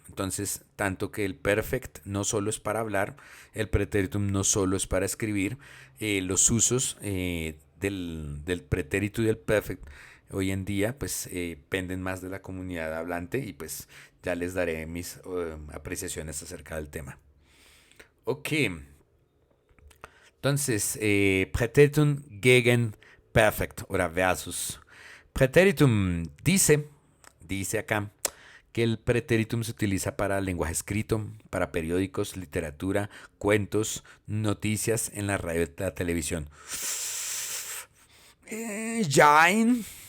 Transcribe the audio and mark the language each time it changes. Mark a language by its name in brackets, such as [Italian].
[Spanish] Entonces, tanto que el perfect no solo es para hablar, el pretéritum no solo es para escribir, los usos del pretérito y del perfect hoy en día, pues, penden más de la comunidad hablante y pues ya les daré mis apreciaciones acerca del tema. Ok, entonces, [German] Präteritum gegen Perfekt oder versus. [Spanish] Präteritum dice acá, que el pretéritum se utiliza para lenguaje escrito, para periódicos, literatura, cuentos, noticias en la radio y la televisión. [German] Jain.